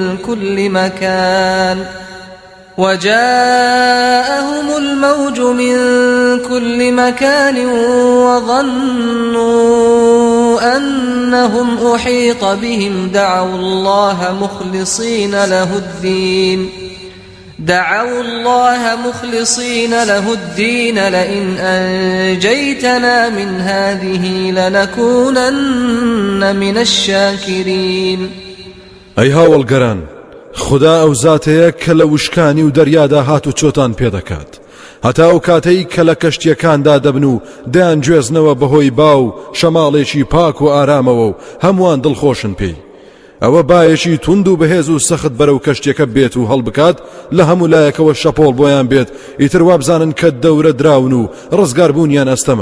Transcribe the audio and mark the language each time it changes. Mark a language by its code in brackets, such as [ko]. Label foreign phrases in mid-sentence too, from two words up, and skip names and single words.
[ar] كل مكان وظنوا أنهم أحيط بهم دعوا الله مخلصين له الدين لئن أنجيتنا من هذه لنكونن من الشاكرين. [ckb] أي هاوڵگەران خدا ئەو زاتەیە کە لە وشکانی و دەریادا هات و چۆتان پێدەکات هەتا ئەو کاتەی کە لە کەشتیەکاندا دەبن و دەیان گوێزنەوە بەهۆی باو شەماڵێکی پاک و ئارامەوە و هەمووان دڵخۆشن پێی. ئەوە بایەکی تونند و بەهێز و سەخت بەرەو کەشتیەکە بێت و هەڵبکات لە هەموو لایەکەوە شەپۆڵ بۆیان بێت ئیتر وابزانن کە دەورە دراون و ڕزگاربوونیان ئەستەمە.